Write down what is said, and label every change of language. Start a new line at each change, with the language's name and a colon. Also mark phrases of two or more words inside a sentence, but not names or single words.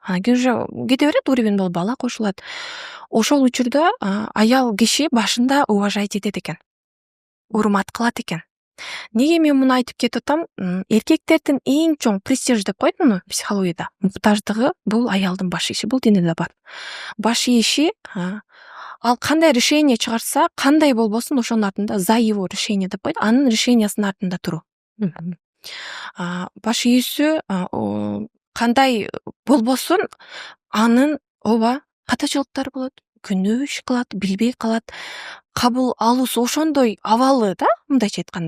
Kyrgyz: кете берет, уровень болуп бала кошулат. Ошол учурда аял киши башында уважать этет экен, урмат кылат экен. Неге мен муну айтып кетип атам? Эркектердин эң чоң престиж деп коет муну психологияда. Муктаждыгы бул аялдын баш иши, бул диниде бар. Баш иши, ал кандай решение чыгарса, кандай болбосун ошонун артында
Russian: за его решение
Kyrgyz: деп коет, анын решениясынын артында туруу. Баш ийүүсү кандай болбосун, анын ооба катачылыктары болот, күнөө иш кылат, билбей калат, кабыл алуусу ошондой абалы да, мындайча айтканда.